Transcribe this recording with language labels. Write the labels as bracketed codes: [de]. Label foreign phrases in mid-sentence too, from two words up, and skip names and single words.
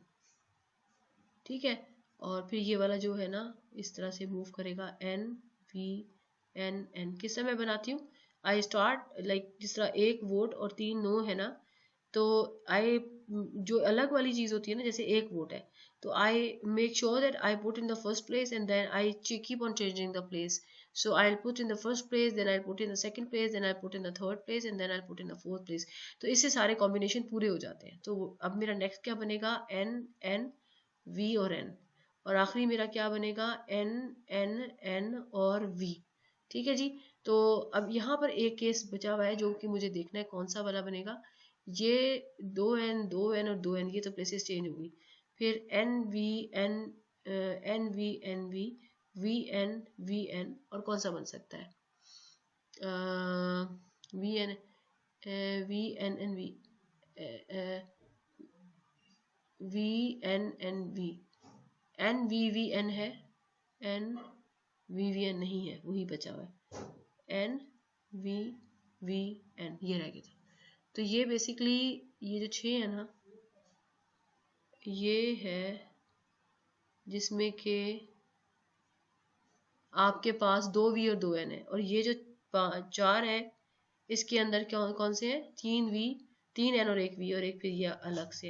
[hi] ठीक है, और फिर ये वाला जो है ना इस तरह से मूव करेगा N V N N। किस समय बनाती हूँ, [en] I start like [hi] जिस तरह 1 वोट और 3 नो है ना, तो आई जो अलग वाली चीज़ होती है ना, जैसे 1 वोट है तो [en] I make sure that I put in the first place and then I keep on changing the place. So I'll put in the first place, then I'll put in the second place, then I'll put in the third place, and then I'll put in the fourth place। [hi] तो इससे सारे कॉम्बिनेशन पूरे हो जाते हैं। तो अब मेरा नेक्स्ट क्या बनेगा N N V और N, और आखिरी मेरा क्या बनेगा N N N और V। ठीक है जी, तो अब यहाँ पर एक केस बचा हुआ है जो कि मुझे देखना है कौन सा वाला बनेगा। ये 2N 2N और 2N, ये तो प्लेसेस चेंज होगी। फिर N V N N V N V V N V N, और कौन सा बन सकता है V N V N N V V N N V N V V N है, N V V N नहीं है, वही बचा हुआ है N V V N, ये रह गया था। तो ये बेसिकली ये जो 6 है ना, ये है जिसमें के आपके पास 2 V और 2 N है, और ये जो 4 है इसके अंदर कौन कौन से हैं 3 V 3 N और 1 V और एक फिर ये अलग से है।